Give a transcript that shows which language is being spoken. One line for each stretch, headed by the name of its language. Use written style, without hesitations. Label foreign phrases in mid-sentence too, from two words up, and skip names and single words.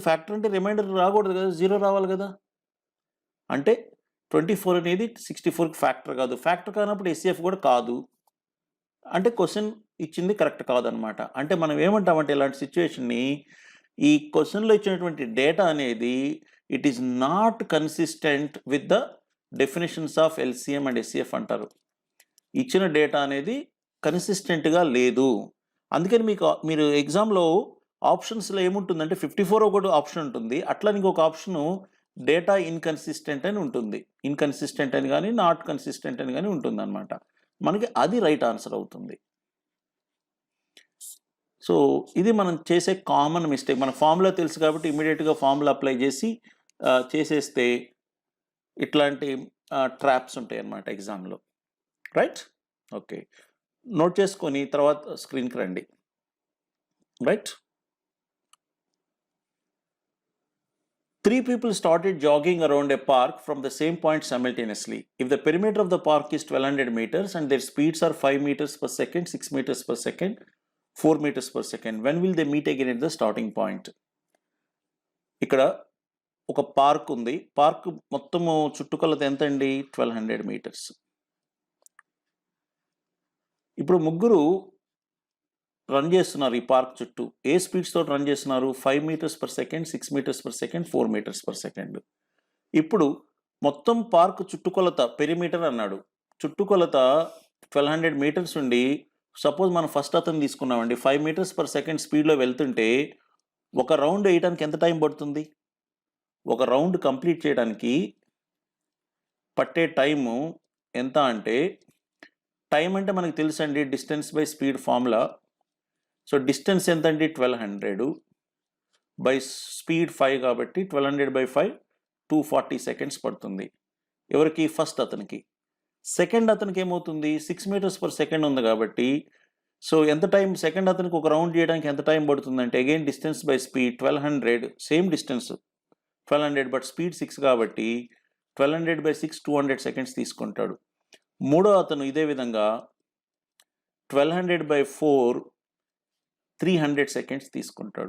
Telugu: ఫ్యాక్టర్ అంటే రిమైండర్ రాకూడదు కదా, 0 రావాలి కదా. అంటే 24 అనేది 64కి ఫ్యాక్టర్ కాదు. ఫ్యాక్టర్ కానప్పుడు ఎస్సిఎఫ్ కూడా కాదు. అంటే క్వశ్చన్ ఇచ్చింది కరెక్ట్ కాదనమాట. అంటే మనం ఏమంటామంటే ఇలాంటి సిచ్యువేషన్ని, ఈ క్వశ్చన్లో ఇచ్చినటువంటి డేటా అనేది
English: it is not consistent with the definitions of LCM and SCF
Telugu: అంటారు. ఇచ్చిన డేటా అనేది కన్సిస్టెంట్గా లేదు. అందుకని మీరు ఎగ్జామ్లో ఆప్షన్స్లో ఏముంటుందంటే 54 ఒకటి ఆప్షన్ ఉంటుంది, అట్లా ఇంకొక
English: option data inconsistent
Telugu: అని ఉంటుంది. ఇన్కన్సిస్టెంట్ అని కానీ
English: not consistent
Telugu: అని కానీ ఉంటుంది అనమాట. మనకి అది
English: right answer
Telugu: అవుతుంది. సో ఇది మనం చేసే
English: common mistake.
Telugu: మన ఫార్ములా తెలుసు కాబట్టి ఇమీడియట్గా
English: formula apply
Telugu: చేసి చేసేస్తే ఇట్లాంటి ట్రాప్స్ ఉంటాయి అన్నమాట ఎగ్జామ్లో.
English: Right? Okay, note
Telugu: చేసుకొని తర్వాత స్క్రీన్కి రండి. రైట్?
English: 3 people started jogging around a park from the same point simultaneously. If the perimeter of the park is 1200 meters and their speeds are 5 meters per second, 6 meters per second, 4 meters per second, when will they meet again at the starting point?
Telugu: ఇక్కడ ఒక పార్క్ ఉంది. పార్క్ మొత్తము చుట్టుకొలత ఎంత అండి? 1200 meters. ఇప్పుడు ముగ్గురు రన్ చేస్తున్నారు ఈ పార్క్ చుట్టూ. ఏ స్పీడ్స్ తోటి రన్ చేస్తున్నారు?
English: 5 meters per second, 6 meters per second, 4 meters per second.
Telugu: ఇప్పుడు మొత్తం పార్క్ చుట్టుకొలత పెరిమీటర్ అన్నాడు. చుట్టుకొలత 1200 meters ఉండి, సపోజ్ మనం ఫస్ట్ అతను తీసుకున్నామండి, 5
English: meters per second
Telugu: స్పీడ్లో వెళ్తుంటే ఒక రౌండ్ వేయడానికి ఎంత టైం పడుతుంది? ఒక
English: round complete
Telugu: చేయడానికి పట్టే టైము ఎంత అంటే, టైం అంటే మనకు తెలుసండి
English: distance by speed formula. so distance
Telugu: ఎంత అండి? 1200
English: by speed
Telugu: 5 కాబట్టి 1200 by 5 240 seconds పడుతుంది. ఎవరికి? ఫస్ట్ అతనికి. సెకండ్ అతనికి ఏమవుతుంది? 6
English: meters per second
Telugu: ఉంది కాబట్టి సో ఎంత టైం? సెకండ్ అతనికి ఒక రౌండ్ చేయడానికి ఎంత టైం పడుతుందంటే,
English: again distance by speed
Telugu: 1200,
English: same distance
Telugu: 1200
English: but speed
Telugu: 6 కాబట్టి 1200 by 6 200 seconds తీసుకుంటాడు. మూడో అతను ఇదే విధంగా 1200 by 4 300 seconds తీసుకుంటాడు.